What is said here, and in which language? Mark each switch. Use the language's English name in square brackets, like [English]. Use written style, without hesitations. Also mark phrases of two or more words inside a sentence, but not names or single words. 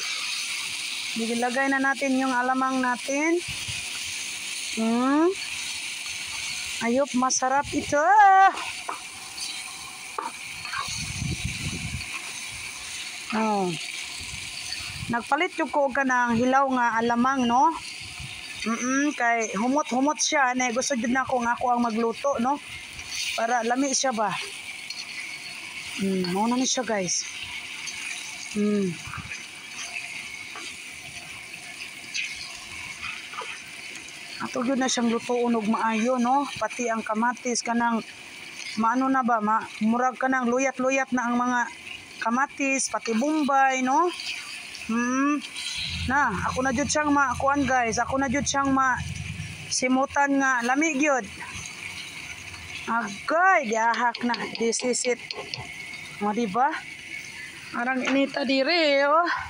[Filipino] Ilagay na natin yung alamang natin. Ayop, masarap ito. [Cebuano] Nagpalit yung ko ka ng hilaw nga alamang, no? Kay humot siya. Gusto din ako nga ako ang magluto, no? Para lami siya ba? Mauna na siya, guys. Ato yun na siyang lutoon og maayo, no? Pati ang kamatis kanang maano na ba, murag kanang luyat-luyat na ang mga kamatis, pati bombay, no? Ako na jud siyang kuan guys. Ako na jud siyang simutan nga lami gyud. Agay, gahak na. [English] This is it. [Cebuano] O, diba? Arang inita dire, oh.